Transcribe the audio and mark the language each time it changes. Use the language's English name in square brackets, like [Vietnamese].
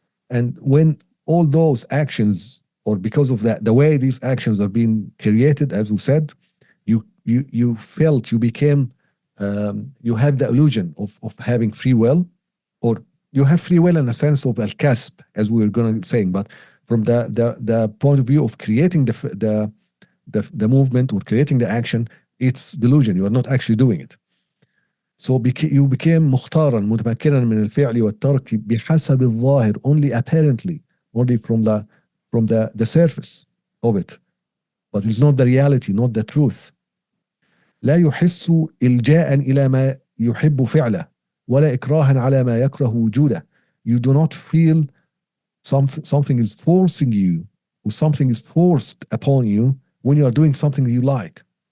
[English] And when all those actions, or because of that, the way these actions are being created, as we said, you felt, you became, you have the illusion of having free will, or you have free will in a sense of al-kasb, as we were going to saying, but from the point of view of creating the movement or creating the action, it's delusion. You are not actually doing it. So you became [Arabic] مختارا متمكنا من الفعل والترك بحسب الظاهر, [English] only apparently, only from the surface of it, but it's not the reality, not the truth. [Arabic] لا يحس إلجاء إلى ما يحب فعله ولا إكراها على ما يكره وجوده. [English] You do not feel something is forcing you, or something is forced upon you when you are doing something you like.